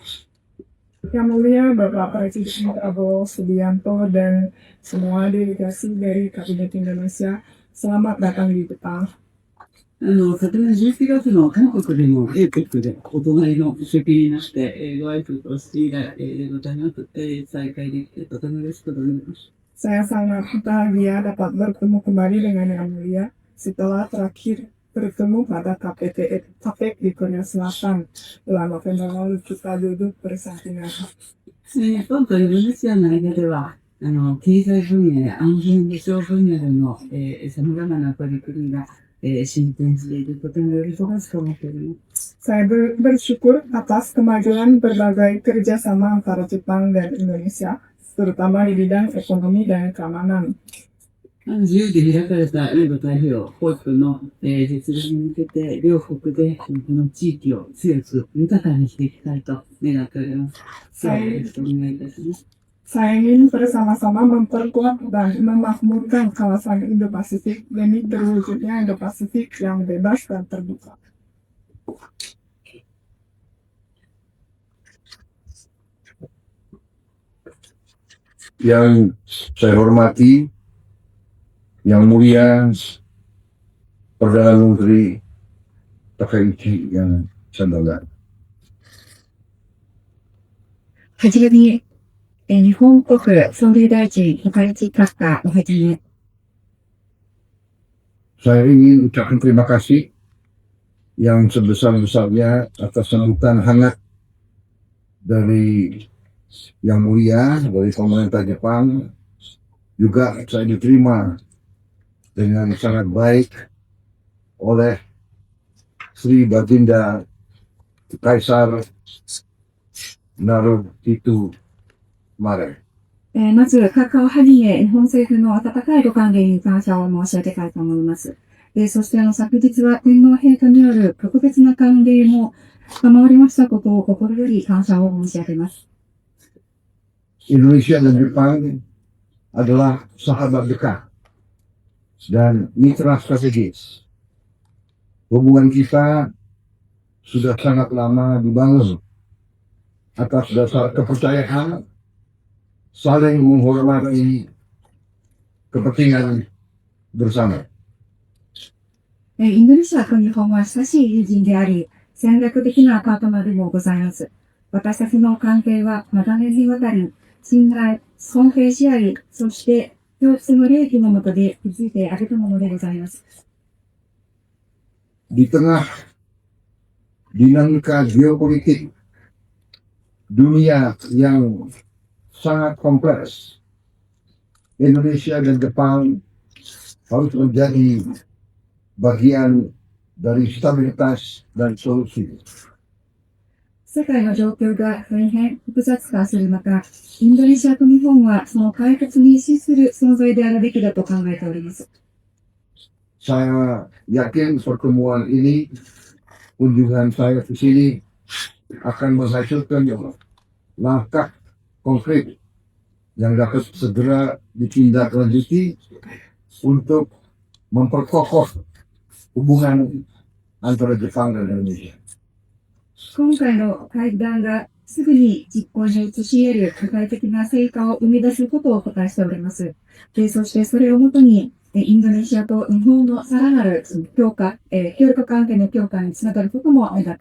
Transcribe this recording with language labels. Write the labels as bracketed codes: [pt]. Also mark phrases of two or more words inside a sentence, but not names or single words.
[id] Yang Mulia Bapak Presiden Prabowo Subianto dan semua delegasi dari Kabinet Indonesia, selamat datang di Jepang. [ja] 昨年11月の韓国でも APEC でお隣の席になってご挨拶をして以来でございます。再会できてとても嬉しく思います。 [id] Saya sangat bahagia dapat bertemu kembali dengan Yang Mulia setelah terakhir bertemu pada KPEC di Korea Selatan bulan November lalu kita duduk bersampingan. [ja] 今回インドネシアの間では経済分野や安全保障分野での様々な取り組みが進展しているとても喜ばしく思っております。 [id] Saya bersyukur atas kemajuan berbagai kerjasama antara Jepang dan Indonesia, terutama di bidang ekonomi dan keamanan. [ja] 自由で開かれたインド太平洋ホイップの実現に向けて両国でこの地域を強く豊かにしていきたいと願っております。よろしくお願いいたします。 [id] Saya ingin bersama-sama memperkuat dan memakmurkan kawasan Indo-Pasifik demi terwujudnya Indo-Pasifik yang bebas dan terbuka. Yang saya hormati, Yang Mulia Perdana Menteri Takaichi yang Sandaga. [ja] はじめに、日本国総理大臣高市閣下をはじめ、 [id] Saya ingin ucapkan terima kasih yang sebesar-besarnya atas sambutan hangat dari Yang Mulia, dari pemerintah Jepang. Juga saya diterima dengan sangat baik oleh Sri Baginda Kaisar Naruhito Mare. [ja] まず、閣下をはじめ、日本政府の温かいご歓迎に感謝を申し上げたいと思います。そして昨日は天皇陛下による特別な歓迎も賜りましたことを心より感謝を申し上げます。 [id] Indonesia dan Jepang adalah sahabat dekat dan mitra strategis. Hubungan kita sudah sangat lama dibangun atas dasar kepercayaan, saling menghormati kepentingan bersama. [ja] インドネシアと日本は親しい友人であり、戦略的なパートナーでもございます。私たちの関係は長年にわたり、信頼、尊敬し合い、そして共通の利益のもとで築いてあげたものでございます。 [id] Di tengah dinamika geopolitik dunia yang sangat kompleks, Indonesia dan Jepang harus menjadi bagian dari stabilitas dan solusi. [ja] 世界の状況が大変複雑化する中、インドネシアと日本はその解決に資する存在であるべきだと考えております。 [id] Saya yakin pertemuan ini, kunjungan saya ke sini akan menghasilkan langkah konkret yang dapat segera ditindaklanjuti untuk memperkokoh hubungan antara Jepang dan Indonesia. [ja] 今回の会談がすぐに実行に移し得る具体的な成果を生み出すことを期待しております。そしてそれをもとに、インドネシアと日本のさらなる強化、協力関係の強化につながることも願っております。